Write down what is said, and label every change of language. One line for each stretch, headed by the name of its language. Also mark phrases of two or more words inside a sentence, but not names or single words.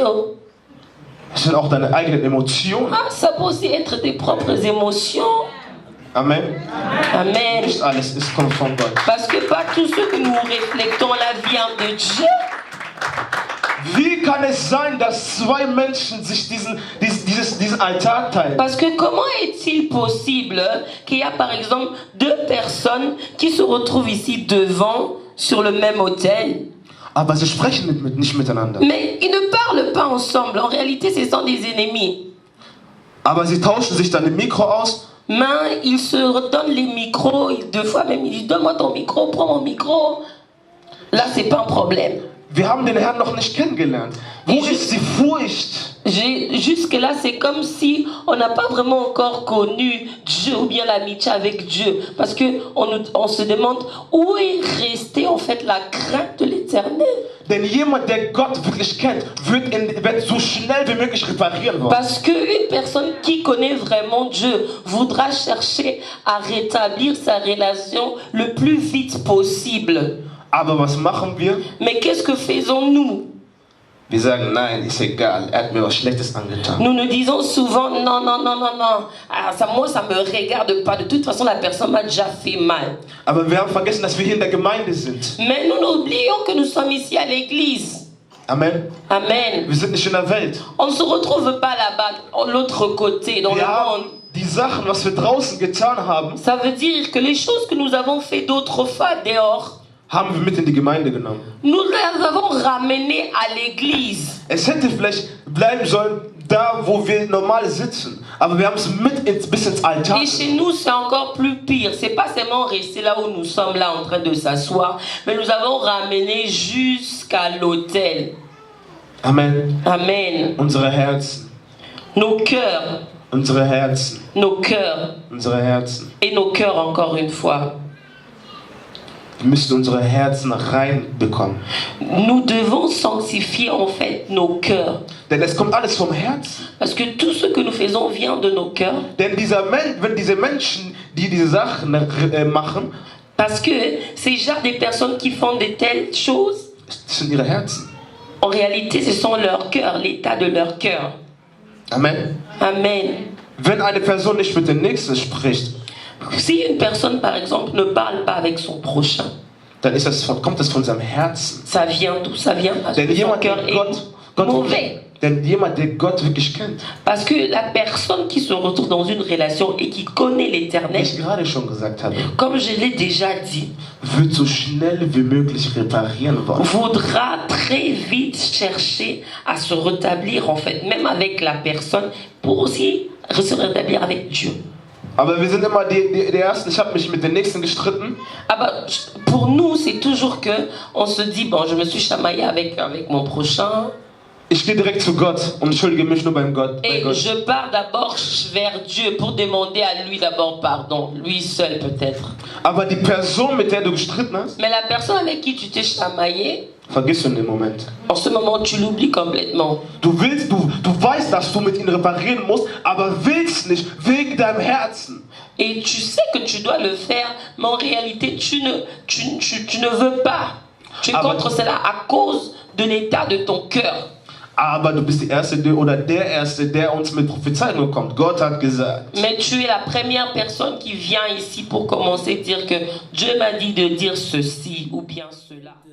German: Es sind auch deine eigenen Emotionen.
French: Ah, ça peut aussi être tes propres émotions.
German: Amen.
French: Amen.
German: Nicht alles ist kommt von Gott.
French: Parce que pas tout ce que nous reflétons la vient de Dieu.
German: Wie kann es sein, dass zwei Menschen sich diesen Altar teilen?
French: Parce que comment est-il possible qu'il y a par exemple deux personnes qui se retrouvent ici devant sur le même autel,
German: Aber sie sprechen nicht miteinander.
French: mais ils ne parlent pas ensemble. En réalité, ce sont des ennemis.
German: Aber sie tauschen sich dann im Mikro aus.
French: Mais ils se redonnent les micros, deux fois même, ils disent donne-moi ton micro, prends mon micro. Là, c'est pas un problème.
German: Wir haben den Herrn noch nicht kennengelernt. Wo ist die Furcht?
French: Jusque-là, c'est comme si on n'a pas vraiment encore connu Dieu ou bien l'amitié avec Dieu. Parce qu'on se demande où est restée en fait la crainte de l'éternel.
German: Denn jemand, der Gott wirklich kennt, wird so schnell wie möglich reparieren wollen.
French: Parce qu'une personne qui connaît vraiment Dieu voudra chercher à rétablir sa relation le plus vite possible.
German: Aber was machen wir?
French: Mais qu'est-ce que faisons-nous?
German: Wir sagen, nein, ist egal, er hat mir was Schlechtes angetan.
French: Nous nous disons souvent non, non, non, non, non. Ah, moi, ça me regarde pas. De toute façon, la personne m'a déjà fait mal.
German: Aber wir haben vergessen, dass wir hier in der Gemeinde sind.
French: Mais nous n'oublions que nous sommes ici à l'église.
German: Amen.
French: Amen.
German: Wir sind nicht in der Welt.
French: On ne se retrouve pas là-bas, de l'autre côté, dans le
German: Wir
French: monde.
German: haben die Sachen, was wir draußen getan haben,
French: Ça veut dire que les choses que nous avons fait d'autrefois dehors,
German: haben wir mit in die Gemeinde genommen.
French: nous les avons ramenées à l'église.
German: Es hätte vielleicht bleiben sollen, da wo wir normal sitzen. Aber wir haben es bis ins Altar.
French: Et chez nous, c'est encore plus pire. C'est pas seulement rester là où nous sommes là en train de s'asseoir, mais nous avons ramené jusqu'à l'autel.
German: Amen.
French: Amen.
German: Unsere Herzen.
French: Nos cœurs,
German: Unsere Herzen.
French: nos cœurs
German: Unsere Herzen.
French: et nos cœurs encore une fois.
German: Wir müssen unsere Herzen reinbekommen.
French: Nous devons sanctifier en fait nos cœurs.
German: Denn es kommt alles vom Herzen.
French: Parce que tout ce que nous faisons vient de nos cœurs.
German: Denn wenn diese Menschen, die diese Sachen machen,
French: Parce que ces genre des personnes qui font de telles choses,
German: das sind ihre Herzen.
French: en réalité, ce sont leurs cœurs, l'état de leur cœur.
German: Amen.
French: Amen.
German: Wenn eine Person nicht mit dem Nächsten spricht,
French: Si une personne, par exemple, ne parle pas avec son prochain,
German: dann kommt das von seinem Herzen.
French: ça vient d'où? Ça vient parce
German: Denn
French: que son
German: jemand,
French: cœur
German: der
French: est mauvais.
German: denn jemand, der Gott wirklich kennt,
French: Parce que la personne qui se retrouve dans une relation et qui connaît
German: wie
French: l'éternel,
German: ich gerade schon gesagt habe,
French: comme je l'ai déjà dit,
German: wird so schnell wie möglich reparieren wollen.
French: voudra très vite chercher à se rétablir en fait, même avec la personne, pour aussi se rétablir avec Dieu.
German: Aber wir sind immer die Ersten. Ich habe mich mit den Nächsten gestritten.
French: Ah bah, pour nous, c'est toujours que on se dit bon, je me suis chamaillé avec mon prochain.
German: Ich gehe direkt zu Gott und entschuldige mich nur beim Gott. Bei
French: Et
German: Gott.
French: je pars d'abord vers Dieu pour demander à lui d'abord pardon. Lui seul peut-être.
German: Aber die Person, mit der du gestritten hast,
French: Mais la personne avec qui tu t'es chamaillé,
German: vergisst du in dem Moment.
French: en ce moment tu l'oublies complètement.
German: Du weißt, dass du mit ihm reparieren musst, aber willst nicht wegen deinem Herzen.
French: Et tu sais que tu dois le faire, mais en réalité tu ne veux pas. Tu es Ah, contre bah- cela à cause de l'état de ton cœur.
German: Aber du bist die Erste oder der Erste, der uns mit Prophezeiung kommt. Gott hat gesagt.
French: Mais tu es la première personne qui vient ici pour commencer à dire que Dieu m'a dit de dire ceci ou bien cela.